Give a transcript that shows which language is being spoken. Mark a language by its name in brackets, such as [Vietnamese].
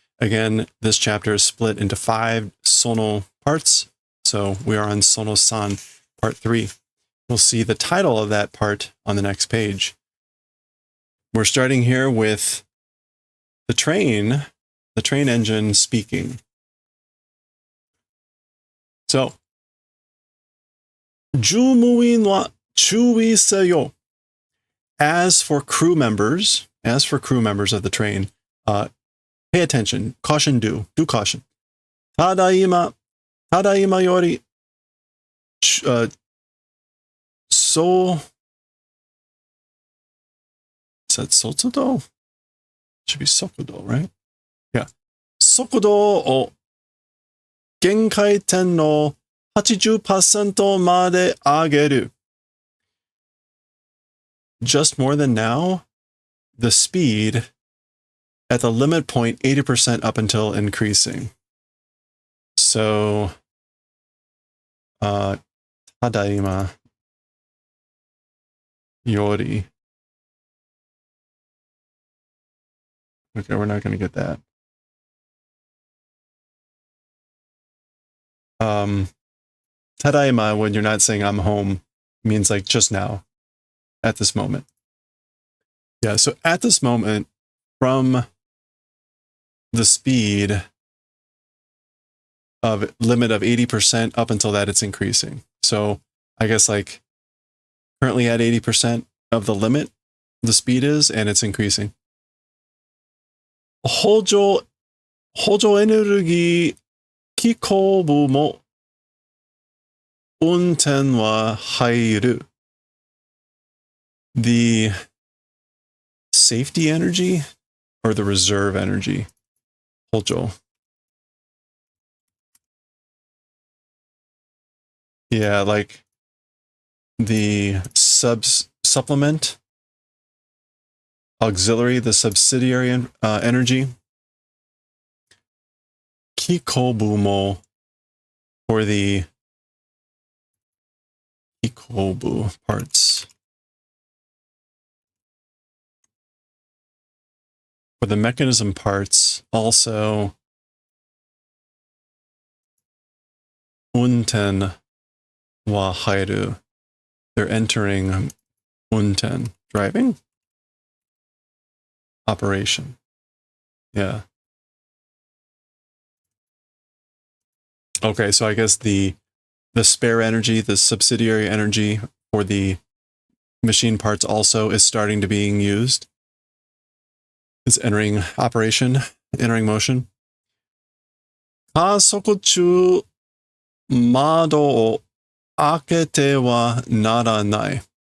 [English] Again, this chapter is split into 5 Sono parts. So we are on Sono-san part 3. We'll see the title of that part on the next page. We're starting here with the train engine speaking. [Japanese] So, 乗務員は注意せよ. [English] As for crew members of the train, pay attention, caution, do caution. [Japanese] ただいまより, [English] is that sokudo? Should be sokudo, right? Yeah. [Japanese] 速度を限界点の 80% まで上げる. [English] Just more than now, the speed at the limit point 80% up until increasing. [Japanese] So, ただいまより. [English] Okay, we're not going to get that. Tadaima, when you're not saying I'm home, means like just now, at this moment. Yeah, so at this moment, from the speed of limit of 80% up until that, it's increasing. So I guess like currently at 80% of the limit, the speed is, and it's increasing. [Japanese] 補助エネルギー機構部も運転は入る. [English] The safety energy or the reserve energy? [Japanese] 補助. [English] Yeah, like the supplement, auxiliary, the subsidiary energy. 機構部も for the 機構部 parts. For the mechanism parts, also [Japanese] 運転は入る. [English] They're entering 運転, driving? Operation. Yeah. Okay, so I guess the spare energy, the subsidiary energy for the machine parts also is starting to being used. It's entering operation, entering motion. [Japanese] 加速中、窓を開けてはならない.